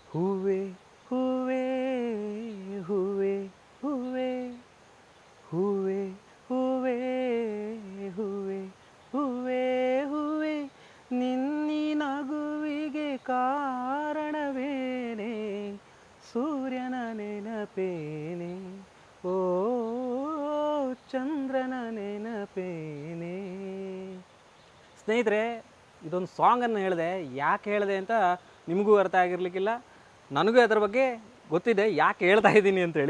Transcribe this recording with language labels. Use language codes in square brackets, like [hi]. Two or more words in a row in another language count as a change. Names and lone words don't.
[kn] ಹೂವೆ ಹೂವೆ ಹೂವೆ ಹೂವೆ ಹೂವೆ ಹೂವೆ ಹೂವೆ ಹೂವೆ ಹೂವೆ ನಿನ್ನಿ ನಗುವಿಗೆ ಕಾರಣವೇನೆ ಸೂರ್ಯನ ನೆನಪೇನೆ ಓ ಚಂದ್ರನ ನೆನಪೇನೆ. ಸ್ನೇಹಿತರೆ, ಇದೊಂದು ಸಾಂಗನ್ನು ಹೇಳಿದೆ. ಯಾಕೆ ಹೇಳಿದೆ ಅಂತ ನಿಮಗೂ ಅರ್ಥ ಆಗಿರಲಿಕ್ಕಿಲ್ಲ, ನನಗೂ ಅದರ ಬಗ್ಗೆ ಗೊತ್ತಿದೆ ಯಾಕೆ ಹೇಳ್ತಾ ಇದ್ದೀನಿ ಅಂತೇಳಿ.